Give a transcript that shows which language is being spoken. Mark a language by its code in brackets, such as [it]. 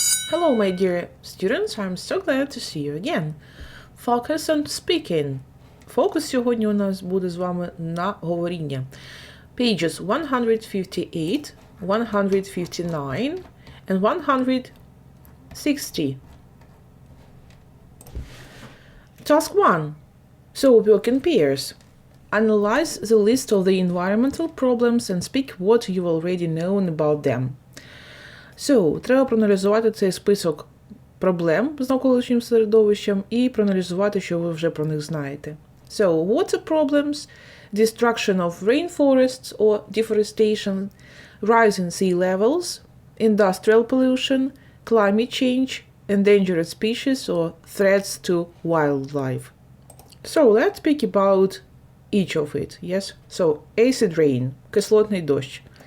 [en] Hello my dear students, I'm so glad to see you again. Focus on speaking. [uk] Фокус сьогодні у нас буде з вами на говоріння. [en] Pages 158, 159 and 160. Task 1. So work in pairs. Analyze the list of the environmental problems and speak what you already know about them. [uk] So, треба проаналізувати цей список проблем з навколишнім середовищем і проаналізувати, що ви вже про них знаєте. [en] So, water problems, destruction of rainforests or deforestation, rising sea levels, industrial pollution, climate change, endangered species or threats to wildlife. So, let's speak about each of it, yes? So, acid rain, [uk] кислотний дощ.